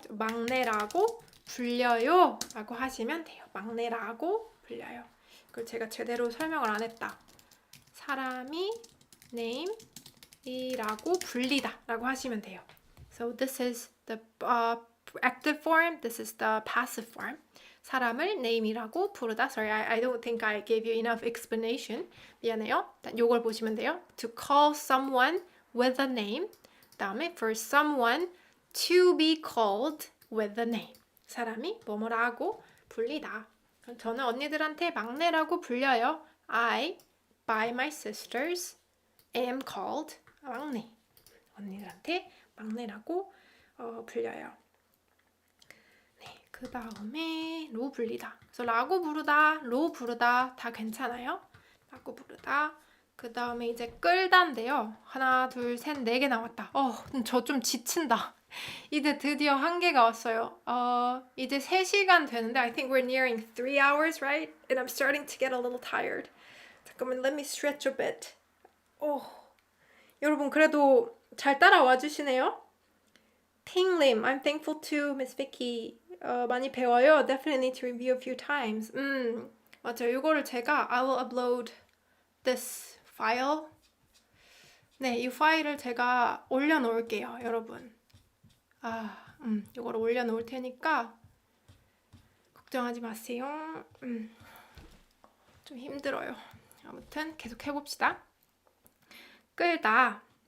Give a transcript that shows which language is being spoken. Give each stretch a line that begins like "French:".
Korean: 막내라고 불려요 라고 하시면 돼요. 막내라고 불려요. 그걸 제가 제대로 설명을 안 했다. 사람이 name이라고 불리다 라고 하시면 돼요.
English: So this is the active form. This is the passive form.
Korean: 사람을 name이라고 부르다.
English: Sorry, I don't think I gave you enough explanation.
Korean: 미안해요. 요걸 보시면 돼요.
English: To call someone with a name. 다음에 for someone to be called with a name.
Korean: 사람이 뭐뭐라고 불리다. 저는 언니들한테 막내라고 불려요.
English: I, by my sisters, am called 막내.
Korean: 언니들한테 막내라고 불려요. 네, 그 다음에 로 불리다. 그래서 라고 부르다, 로 부르다 다 괜찮아요. 라고 부르다. 그 다음에 이제 끌다인데요. 하나, 둘, 셋, 네 개 나왔다. 저 좀 지친다. 이제 드디어 한계가 왔어요. 이제 3시간 되는데
English: I think we're nearing 3 hours, right? And I'm starting to get a little tired.
Korean: 잠깐만,
English: let me stretch a bit.
Korean: 여러분 그래도 잘 따라와 주시네요.
English: 팅님, I'm thankful to Miss Vicky.
Korean: 많이 배워요.
English: Definitely need to review a few times.
Korean: 맞아요. 이거를 제가
English: I will upload this file.
Korean: 네, 이 파일을 제가 올려놓을게요, 여러분. 이거를 올려놓을 테니까 걱정하지 마세요. 좀 힘들어요. 아무튼 계속 해봅시다. 끌다.